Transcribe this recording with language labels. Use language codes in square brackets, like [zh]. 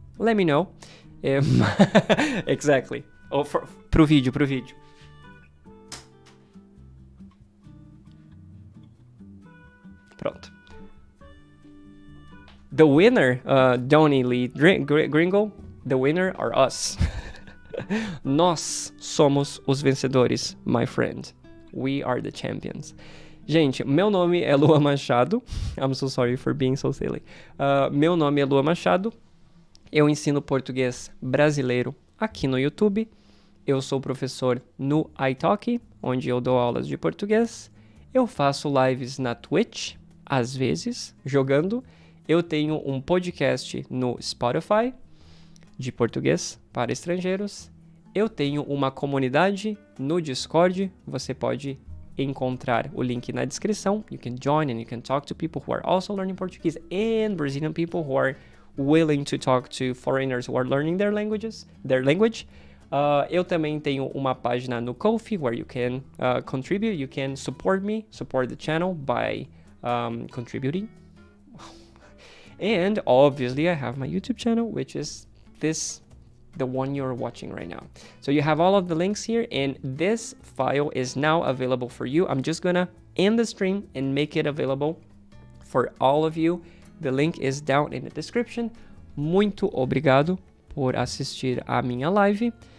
[en] Let me know. Exactly. [pt] Pro vídeo. Pronto. [en] The winner, Donnie Lee Gringo, the winner are us. [pt] Nós somos os vencedores, [en] my friend. We are the champions. [pt] Gente, meu nome é Lua Machado. [en] I'm so sorry for being so silly. [pt] Meu nome é Lua Machado. Eu ensino português brasileiro aqui no YouTube. Eu sou professor no iTalk, onde eu dou aulas de português. Eu faço lives na Twitch, às vezes, jogando. Eu tenho um podcast no Spotify, de português para estrangeiros. Eu tenho uma comunidade no Discord. Você pode encontrar o link na descrição. [en] You can join and you can talk to people who are also learning Portuguese and Brazilian people who are willing to talk to foreigners who are learning their language. [pt] Eu também tenho uma página no Ko-fi [en] where you can contribute. You can support me, support the channel by contributing. And obviously I have my YouTube channel, which is the one you're watching right now. So you have all of the links here, and this file is now available for you. I'm just gonna end the stream and make it available for all of you. The link is down in the description. [pt] Muito obrigado por assistir a minha live.